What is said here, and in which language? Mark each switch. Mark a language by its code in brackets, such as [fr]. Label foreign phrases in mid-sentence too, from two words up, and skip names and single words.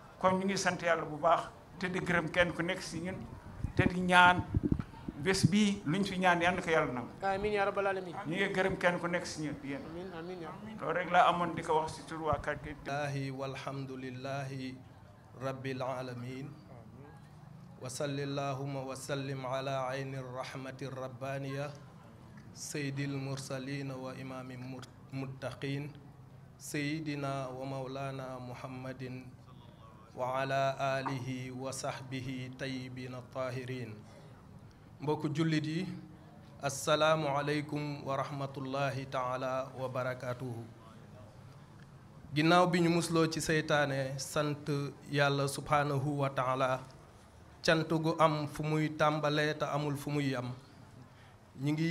[wo] kon ñu ngi sant yàlla bu baax te di gërëm kenn ku nekk si ñun te di ñaan bés bii luñ fi ñaan yal na ko yàlla nangu. [ar] آمين يا رب العالمين. [wo] ñu ngi gërëm kenn ku nekk si ñun yéen. [ar] آمين آمين يا ربي. [wo] loolu rek laa amoon di ko wax si tur waa kàr gi. [ar] لله والحمد لله رب العالمين وصل اللهم وسلم على عين الرحمة الربانية سيد المرسلين وإمام المتقين سيدنا ومولانا محمد وعلى آله وصحبه الطيبين الطاهرين. [wo] mbokku jullit yi [ar] السلام عليكم ورحمة الله تعالى وبركاته. [wo] ginnaaw bi ñu musloo ci seytaane sant yàlla [ar] سبحانه وتعالى [wo] cant gu am fu muy tàmbalee te amul fu muy yam ñi ngi